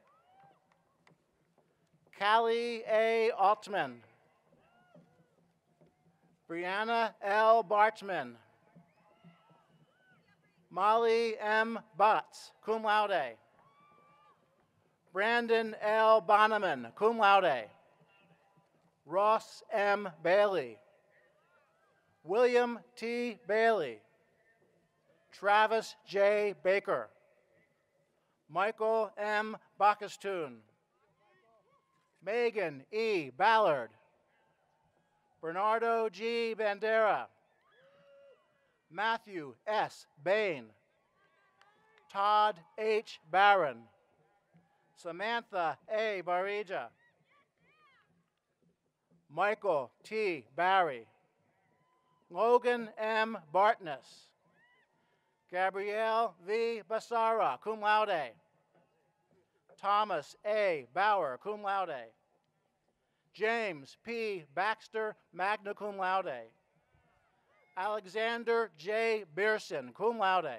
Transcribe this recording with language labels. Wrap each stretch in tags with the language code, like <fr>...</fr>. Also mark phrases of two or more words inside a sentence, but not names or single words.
<en>Callie A. Altman. Brianna L. Bartman. Molly M. Butts,</en> <la>cum laude.</la> <en>Brandon L. Bonneman,</en> <la>cum laude.</la> <en>Ross M. Bailey. William T. Bailey. Travis J. Baker. Michael M. Bacchus-Toon. Megan E. Ballard. Bernardo G. Bandera. Matthew S. Bain. Todd H. Barron. Samantha A. Barija. Michael T. Barry. Logan M. Bartness. Gabrielle V. Basara,</en> <la>cum laude.</la> <en>Thomas A. Bauer,</en> <la>cum laude.</la> <en>James P. Baxter,</en> <la>magna cum laude.</la> <en>Alexander J. Beerson,</en> <la>cum laude.</la>